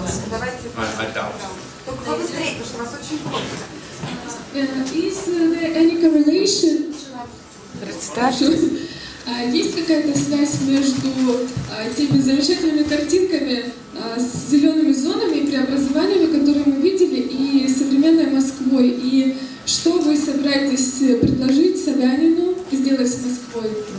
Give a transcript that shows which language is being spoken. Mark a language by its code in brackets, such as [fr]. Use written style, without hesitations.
[ru] Давайте. Только побыстрее, потому что у вас очень плохо. [en] Is there any correlation? [ru] Есть какая-то связь между теми замечательными картинками с зелеными зонами и преобразованиями, которые мы видели, и современной Москвой? И что вы собираетесь предложить Собянину сделать с Москвой?